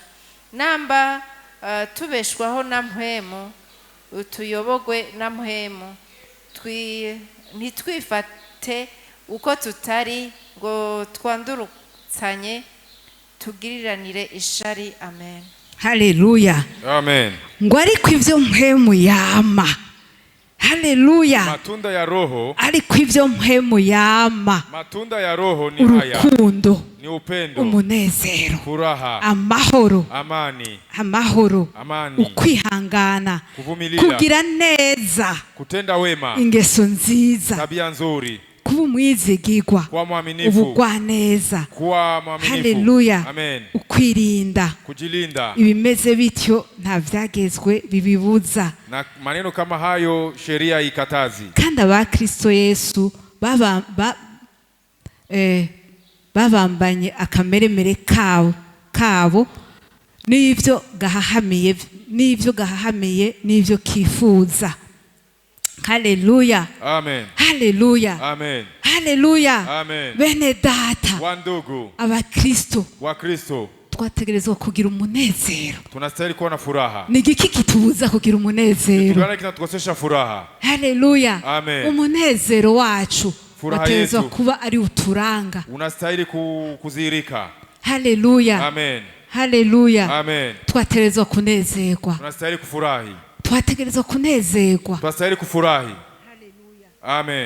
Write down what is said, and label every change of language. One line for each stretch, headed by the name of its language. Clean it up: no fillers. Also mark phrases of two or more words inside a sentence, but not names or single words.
Rundi: Namba tubeshwaho na mpemu, tuyobogwe na mpemu, ntitwifate uko tutari ngo twandurutsanye, tugiriranire ishari. Amen. Haleluya. Amen. Ngo ariko ivyo mpemu yama. Haleluya.
Swahili: Matunda ya Roho,
Rundi: ariko ivyo mpemu yama.
Swahili: Matunda ya Roho ni haya:
Rundi: urukundo,
Swahili: ni upendo,
Rundi: umunezero,
Swahili: furaha,
Rundi: amahoro,
Swahili: amani,
Rundi: ukwihangana,
Swahili: kuvumilia,
Rundi: kugira neza,
Swahili: kutenda wema,
Rundi: ingeso nziza,
Swahili: tabia nzuri,
Rundi: kuba umwizigirwa,
Swahili: kuwa mwaminifu,
Rundi: ubugwaneza.
Swahili: kuwa mwaminifu. Haleluya. Amen.
Rundi: Ukwirinda,
Swahili: kujilinda.
Rundi: Ibimeze bityo nta vyagezwe bibibuza.
Swahili: Na maneno kama hayo sheria ikatazi.
Rundi: Kandi abakristo Yesu babambanye akameremere kabo n'ivyo gahahamiye n'ivyo kifuza. Haleluya. Amen. Haleluya. Amen. Haleluya. Amen. Bene data,
Swahili: wandugu,
Rundi: abakristo,
Swahili: wakristo,
Rundi: twategerezwa kugira umunezero.
Swahili: tunastahili kuwa na furaha.
Rundi: Ni igiki kitubuza kugira umunezero?
Swahili: Kitu gani kinatukosesha furaha? Haleluya. Amen.
Rundi: Umunezero wacu wategerezwa
Swahili: yetu
Rundi: kuba ari uturanga.
Swahili: Unastahili kuzirika. Haleluya. Amen. Haleluya. Amen.
Rundi: Twategerezwa kunezerwa.
Swahili: Tunastahili kufurahi.
Rundi: Twategerezwa kunezerwa.
Swahili: Tunastahili kufurahi. Haleluya. Amen.